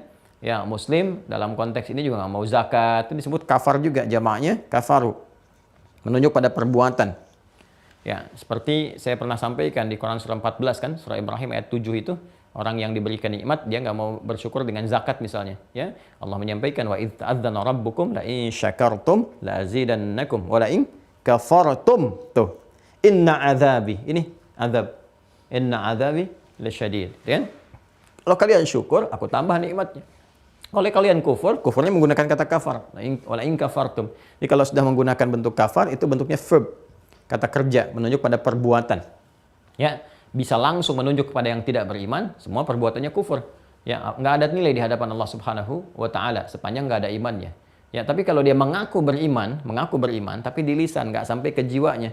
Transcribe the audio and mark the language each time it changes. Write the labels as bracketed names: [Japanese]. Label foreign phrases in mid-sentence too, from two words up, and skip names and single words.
[Indonesian] Ya, Muslim dalam konteks ini juga nggak mau zakat. Itu disebut kafar juga, jamaknya kafaru. Menunjuk pada perbuatan. Ya, seperti saya pernah sampaikan di Quran surah 14 kan, surah Ibrahim ayat 7 itu, orang yang diberikan nikmat dia nggak mau bersyukur dengan zakat misalnya, ya. Allah menyampaikan [Arabic] وإذ تأذن ربكم لئن شكرتم لأزيدنكم ولئن كفرتم. Tuh. إن عذابي. [Indonesian] Ini azab. [Arabic] إن عذابي لشديد, ya. [Indonesian] Kalau kalian syukur, aku tambah nikmatnya. Oleh kalian kufur, kufurnya menggunakan kata kafar. [Arabic] Wala in kafartum. [Indonesian] Jadi kalau sudah menggunakan bentuk kafar, itu bentuknya verb. Kata kerja, menunjuk pada perbuatan. Ya, bisa langsung menunjuk kepada yang tidak beriman, semua perbuatannya kufur. Ya, nggak ada nilai di hadapan Allah [Arabic] سبحانه وتعالى [Indonesian] sepanjang nggak ada imannya. Ya, tapi kalau dia mengaku beriman, tapi di lisan nggak sampai ke jiwanya.